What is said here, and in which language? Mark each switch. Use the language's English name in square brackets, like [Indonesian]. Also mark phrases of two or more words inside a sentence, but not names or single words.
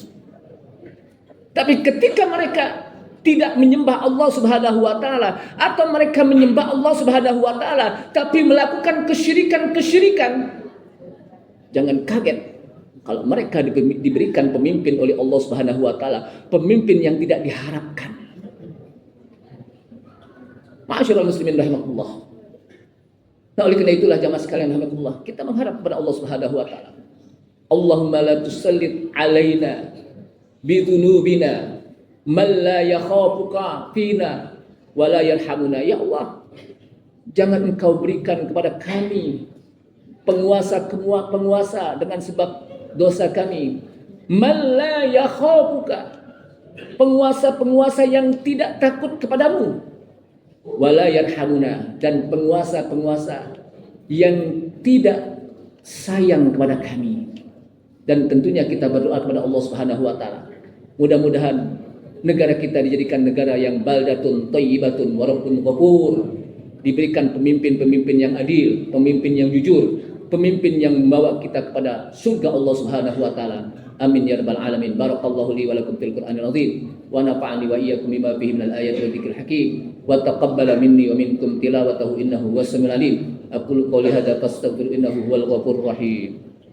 [Indonesian] Tapi ketika mereka tidak menyembah [Arabic] الله سبحانه وتعالى, [Indonesian] atau mereka menyembah [Arabic] الله سبحانه وتعالى [Indonesian] tapi melakukan kesyirikan, jangan kaget kalau mereka diberikan pemimpin oleh [Arabic] الله سبحانه وتعالى, [Indonesian] pemimpin yang tidak diharapkan. [Arabic] معاشر المسلمين رحمكم الله. [Indonesian] Nah, oleh karena itulah jamaah sekalian rahimakumullah, kita mengharap kepada [Arabic] الله سبحانه وتعالى. اللهم لا تسلط علينا بذنوبنا من لا يخافك فينا ولا يرحمنا. [Indonesian] Ya Allah, jangan engkau berikan kepada kami penguasa dengan sebab dosa kami. [Arabic] من لا يخافك, [Indonesian] penguasa-penguasa yang tidak takut kepadamu. [Arabic] ولا يرحمنا, [Indonesian] dan penguasa-penguasa yang tidak sayang kepada kami. Dan tentunya kita berdoa kepada [Arabic] الله سبحانه وتعالى. [Indonesian] Mudah-mudahan negara kita dijadikan negara yang [Arabic] بلدة طيبة ورب غفور. [Indonesian] Diberikan pemimpin-pemimpin yang adil, pemimpin yang jujur, pemimpin yang membawa kita kepada surga [Arabic] الله سبحانه وتعالى. آمين يا رب العالمين. بارك الله لي ولكم في القرآن العظيم ونفعني وإياكم بما فيه من الآيات والذكر الحكيم وتقبل مني ومنكم تلاوته إنه هو السميع العليم. أقول قولي هذا فأستغفر إنه هو الغفور الرحيم.